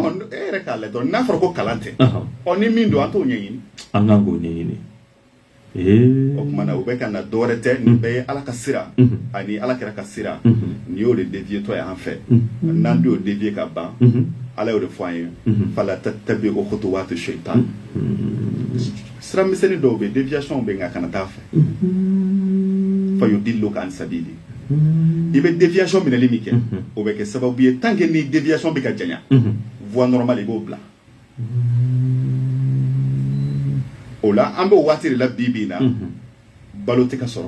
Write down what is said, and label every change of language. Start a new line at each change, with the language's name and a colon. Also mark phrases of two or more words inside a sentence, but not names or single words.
Bambara: e yɛrɛ k'a lajɛ dɔrɔn n'a fɔra ko kalan tɛ ni min don an t'o ɲɛɲini an kan k'o ɲɛɲini o tuma na o bɛ ka na dɔwɛrɛ tɛ nin bɛɛ ye ala ka sira ani ala kɛra ka sira nin y'o de dévier tɔ ye an fɛ n'an y'o dévier ka ban ala y'o de fɔ an ye
Arabic: فلا تتبعوا خطوات الشيطان
Bambara: sira misɛnnin dɔw bɛ déviation bɛ nka kana taa fɛ
Arabic: فيضلك عن سبيل
Bambara: i bɛ déviation minɛli min kɛ o bɛ kɛ sababu ye
French: tant que
Bambara: ni déviation bɛ ka janya
French: voie normale
Bambara: i b'o bila o la an bɛ waati de la bi bi in na balo tɛ ka sɔrɔ